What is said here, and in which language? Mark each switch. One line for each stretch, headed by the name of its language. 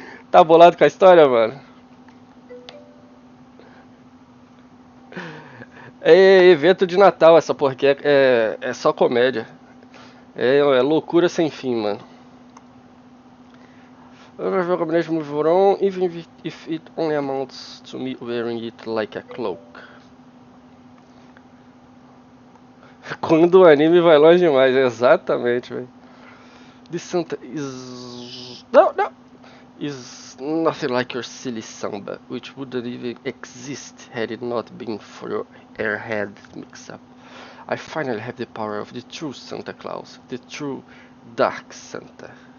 Portuguese: Tá bolado com a história, mano? É evento de Natal essa porra aqui, é só comédia. É loucura sem fim, mano.
English: A combination move of our own, even if it only amounts to me wearing it like a cloak.
Portuguese: Quando o anime vai longe demais, exatamente, velho.
English: This Santa is... No! Is nothing like your silly samba, which wouldn't even exist had it not been for your airhead mix-up. I finally have the power of the true Santa Claus, the true Dark Santa.